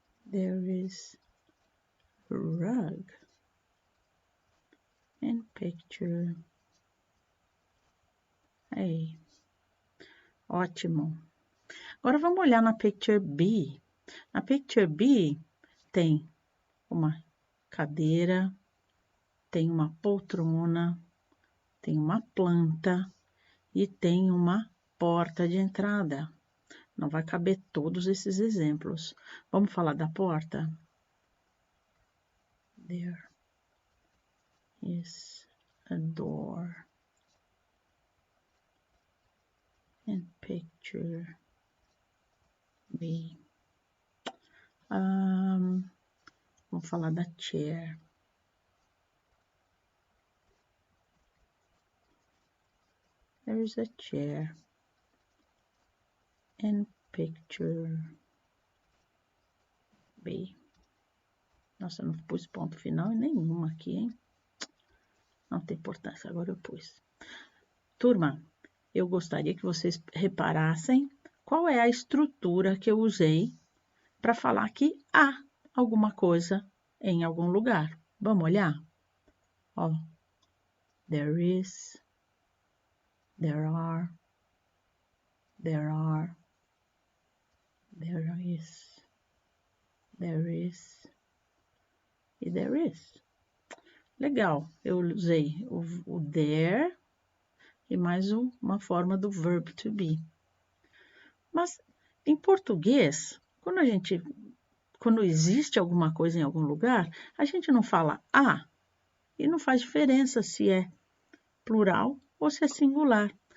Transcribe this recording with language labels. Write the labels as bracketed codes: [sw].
[en] There is a rug in Picture A. [pt] Ótimo. Agora vamos olhar na Picture B. Na Picture B tem uma cadeira, tem uma poltrona, tem uma planta e tem uma porta de entrada. Não vai caber todos esses exemplos. Vamos falar da porta? [en] There is a door in Picture B. [pt] Vamos falar da chair. [en] There is a chair in Picture B. [pt] Nossa, não pus ponto final em nenhuma aqui, hein? Não tem importância, agora eu pus. Turma, eu gostaria que vocês reparassem qual é a estrutura que eu usei para falar que há alguma coisa em algum lugar. Vamos olhar? [en] Ó, there is, there are, there is, there is e there is. [pt] Legal, eu usei o there e mais uma forma do verb to be. Mas em português, quando existe alguma coisa em algum lugar, a gente não fala a e não faz diferença se é plural ou se é singular.